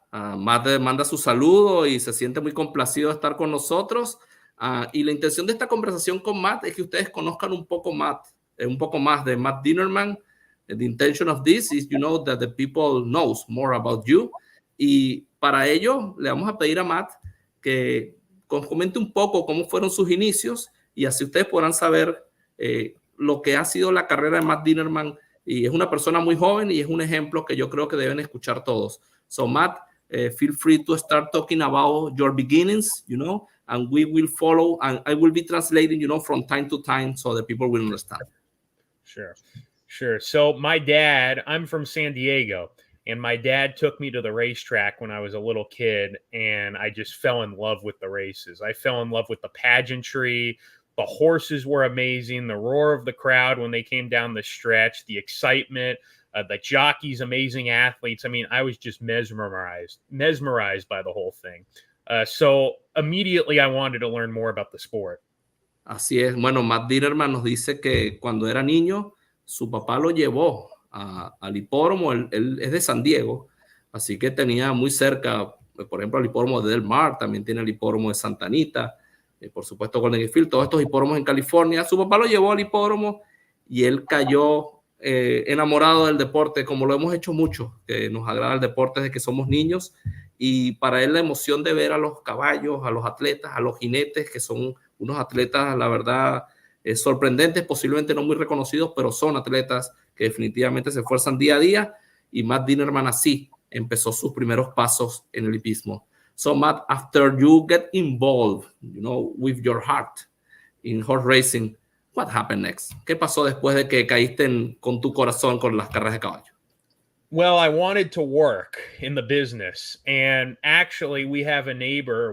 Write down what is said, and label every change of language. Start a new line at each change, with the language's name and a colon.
Spanish: Matt manda su saludo y se siente muy complacido de estar con nosotros. Y la intención de esta conversación con Matt es que ustedes conozcan un poco más de Matt Dinerman.
English: The intention of this is, that the people knows more about you.
Spanish: Y para ello le vamos a pedir a Matt que comente un poco cómo fueron sus inicios y así ustedes podrán saber lo que ha sido la carrera de Matt Dinerman. Y es una persona muy joven y es un ejemplo que yo creo que deben escuchar todos.
English: So, Matt, feel free to start talking about your beginnings, and we will follow, and I will be translating, from time to time so the people will understand. Sure. So my dad, I'm from San Diego, and my dad took me to the racetrack when I was a little kid, and I just fell in love with the races. I fell in love with the pageantry. The horses were amazing. The roar of the crowd when they came down the stretch, the excitement, the jockeys, amazing athletes. I mean, I was just mesmerized by the whole thing. So immediately I wanted to learn more about the sport.
Spanish: Así es. Bueno, Matt Dinerman nos dice que cuando era niño, su papá lo llevó al hipódromo. Él es de San Diego, así que tenía muy cerca, por ejemplo, el hipódromo de Del Mar, también tiene el hipódromo de Santa Anita. Por supuesto Golden Gate Field, todos estos hipódromos en California. Su papá lo llevó al hipódromo y él cayó enamorado del deporte, como lo hemos hecho mucho, que nos agrada el deporte desde que somos niños, y para él la emoción de ver a los caballos, a los atletas, a los jinetes, que son unos atletas, la verdad, sorprendentes, posiblemente no muy reconocidos, pero son atletas que definitivamente se esfuerzan día a día, y Matt Dinerman así empezó sus primeros pasos en el hipismo.
English: So, Matt, after you get involved, with your heart in horse racing, what happened next?
Spanish: ¿Qué pasó después de que caíste con tu corazón con las carreras de caballo?
English: Well, I wanted to work in the business. And actually, we had a neighbor.